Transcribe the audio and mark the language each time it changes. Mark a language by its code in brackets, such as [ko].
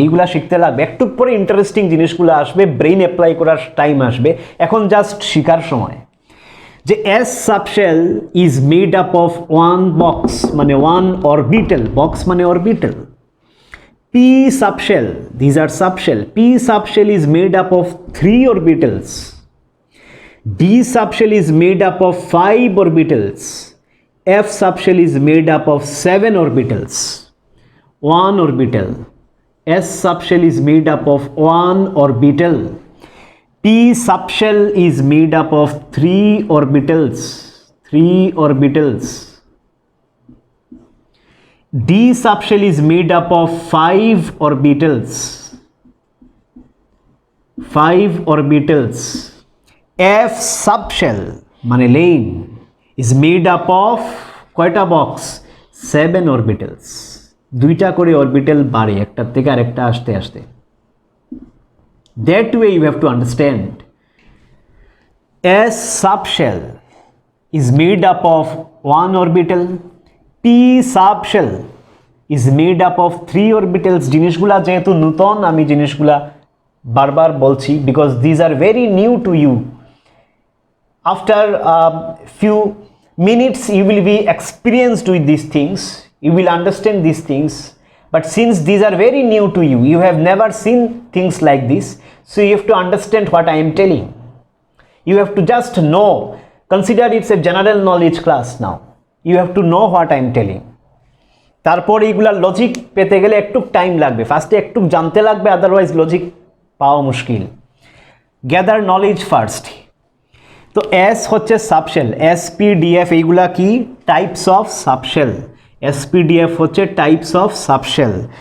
[bn] এইগুলা শিখতে লাগবে, একটু পরে ইন্টারেস্টিং জিনিসগুলো আসবে, ব্রেইন অ্যাপ্লাই করার টাইম আসবে, এখন জাস্ট শিখার সময়। [en] যে S subshell is made up of 1 box, [bn] মানে 1 অরবিটাল, বক্স মানে orbital. [en] P subshell, these are subshell. P subshell is made up of 3 orbitals. D subshell is made up of 5 orbitals. F subshell is made up of 7 orbitals. 1 orbital. S subshell is made up of 1 orbital. P subshell is made up of 3 orbitals. 3 orbitals. D subshell is made up of 5 orbitals. 5 orbitals. F subshell মানে লেন is made up of [bn] কয়টা box? [en] 7 orbitals. [bn] দুইটা করে orbital বাড়ে একটার থেকে আরেকটা আসতে আসতে। [en] That way you have to understand. S subshell is made up of 1 orbital. P subshell is made up of 3 orbitals. [bn] জিনিসগুলা যেহেতু নতুন, আমি জিনিসগুলা বারবার বলছি, [en] because these are very new to you. After a few minutes you will be experienced with these things, you will understand these things. But since these are very new to you, you have never seen things like this, so you have to understand what I am telling. You have to just know, consider it's a general knowledge class now. You have to know what I am telling. [bn] তারপর এইগুলা logic পেতে গেলে একটু time লাগবে, ফার্স্টে একটু জানতে লাগবে, আদারওয়াইজ লজিক পাওয়া মুশকিল। [en] Gather knowledge first. [bn] তো এস হচ্ছে সাবশেল, এসপিডিএফ এইগুলা কি? [en] Types of subshell. SPDF হচ্ছে types of subshell.